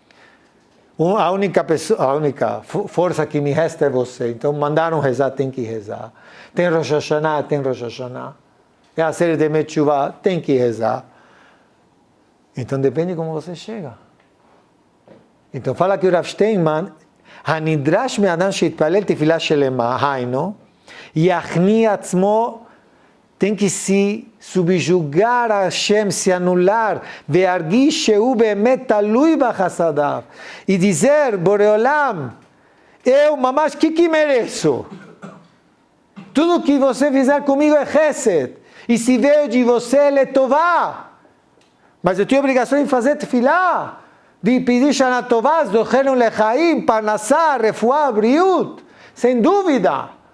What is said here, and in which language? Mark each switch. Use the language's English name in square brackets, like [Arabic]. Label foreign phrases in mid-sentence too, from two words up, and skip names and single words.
[Portuguese] A única força que me resta é você. Então mandaram rezar, tem que rezar. Tem Rosh Hashanah, tem Rosh Hashanah. É a série de Metchuvah, tem que rezar. Então depende como você chega. Então fala que o Rav Steinman, [Hebrew] הנדרש מאדם שיתפלל תפילה שלמה, היינו, יכניע עצמו, [Portuguese] tem que se subjugar a Hashem, se anular, [Hebrew] והרגיש שהוא באמת תלוי בחסדיו, [Portuguese] e dizer, Boreolam, eu, mamash, que mereço? Tudo que você fizer comigo é chesed, e se veio de você, ele é tová. Mas eu tenho a obrigação de fazer tefilá, de pedir [Hebrew] שנה טובה, זכנו לחיים, פרנסה, רפואה, בריאות, [Portuguese] sem dúvida.